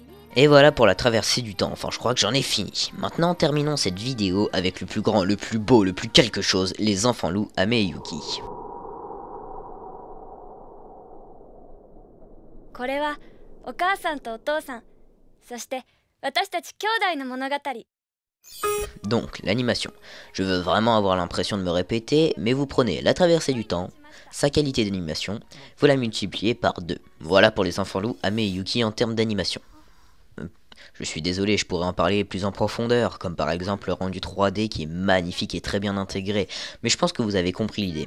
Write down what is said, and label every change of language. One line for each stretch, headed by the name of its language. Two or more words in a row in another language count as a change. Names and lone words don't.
French: Et voilà pour la traversée du temps, enfin je crois que j'en ai fini. Maintenant terminons cette vidéo avec le plus grand, le plus beau, le plus quelque chose, les enfants loups Ame et Yuki.
Japanese: これはお母さんとお父さん、そして私たち兄弟の物語。
French: Donc l'animation, je veux vraiment avoir l'impression de me répéter, mais vous prenez la traversée du temps, sa qualité d'animation, vous la multipliez par 2. Voilà pour les enfants loups Ame et Yuki en termes d'animation. Je suis désolé, je pourrais en parler plus en profondeur, comme par exemple le rendu 3D qui est magnifique et très bien intégré, mais je pense que vous avez compris l'idée.